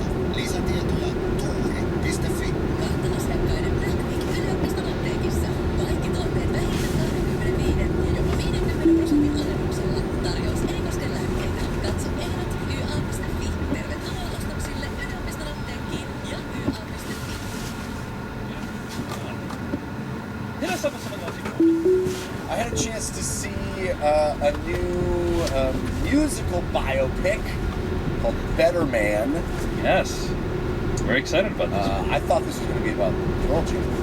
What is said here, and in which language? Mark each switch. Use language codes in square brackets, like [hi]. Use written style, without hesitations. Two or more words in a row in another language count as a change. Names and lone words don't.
[fi] Lisätietoja tuuri.fi. Asiakkaiden Black Week yliopiston apteekissa. Kaikki tuotteet vähintään 25 ja jopa 50% alennuksella. Tarjous ei koske lääkkeitä. Katso ehdot YA.fi. Tervetuloa ostoksille yliopiston apteekkiin ja YA.fi. [en] Hit us up with something else you I had a chance to see a new musical biopic called Better Man. Yes. Very excited about this. I thought this was going to be about Pearl Jam.